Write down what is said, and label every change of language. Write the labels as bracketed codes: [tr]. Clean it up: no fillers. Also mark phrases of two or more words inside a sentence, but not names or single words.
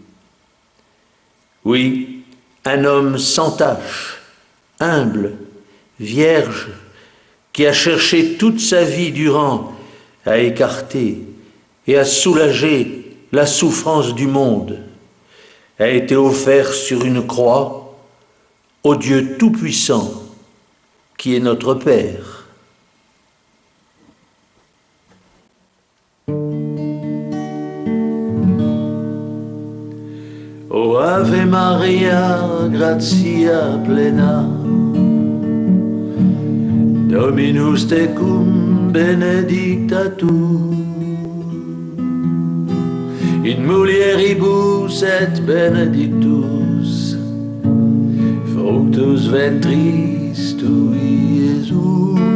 [fr] Oui, un homme sans tache, humble, vierge, qui a cherché toute sa vie durant à écarter et à soulager la souffrance du monde, a été offert sur une croix au Dieu Tout-Puissant, qui est notre Père. [la] O Ave Maria, gratia plena, Dominus tecum benedicta tu, in mulieribus et benedictus, fructus ventris tui, Iesus.